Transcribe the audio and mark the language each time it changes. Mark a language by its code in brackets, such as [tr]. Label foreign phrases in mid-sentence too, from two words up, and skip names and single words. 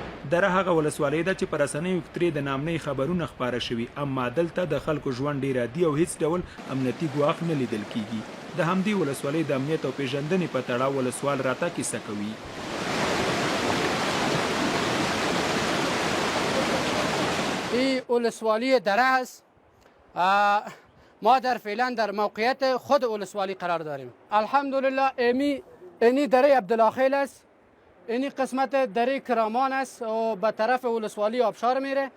[ps] دره هغه ولسوالۍ ده چې په رسنیو کې ترې د نامنۍ خبرونه خپاره شوي، اما دلته د خلکو ژوند ډېر عادي او هیڅ ډول امنیتي ګواښ نه لیدل کیږي. د همدې ولسوالۍ د امنیت او پیژندنې په تړاو ولسوال راته کیسه کوي. [fa] این ولسوالی دره است. ما فعلا در موقعیت خود ولسوالی قرار داریم. الحمدلله اینی دره عبدالخیل است. اینی قسمت دره کرامان است و به طرف ولسوالی آبشار میره.